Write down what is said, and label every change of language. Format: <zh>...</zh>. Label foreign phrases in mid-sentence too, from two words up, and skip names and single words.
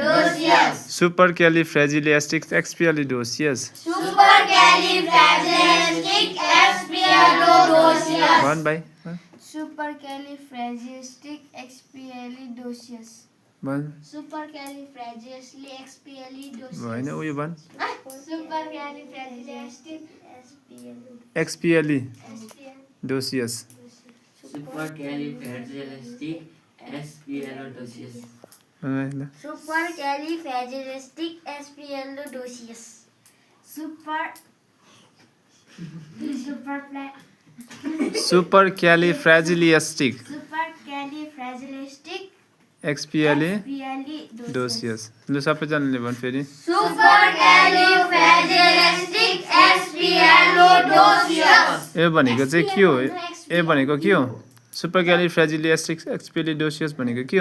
<en>Supercalifragilisticexpialidocious. Supercalifragilisticexpialidocious. One by one. Supercalifragilisticexpialidocious. One. Supercalifragilisticexpialidocious.</en> <ne>होइन उयो भन्.</ne> <en>Supercalifragilisticexpialidocious. Supercalifragilisticexpialidocious. Supercalifragilisticexpialidocious. Supercalifragilistic. Supercalifragilistic.</en> <ne>एक्सपिएलिडोसियस. ल सबैजनाले भन् फेरि.</ne> <en>Supercalifragilisticexpialidocious.</en> <ne>ए भनेको चाहिँ के हो? ए भनेको के हो? Supercalifragilisticexpialidocious भनेको के हो?</ne>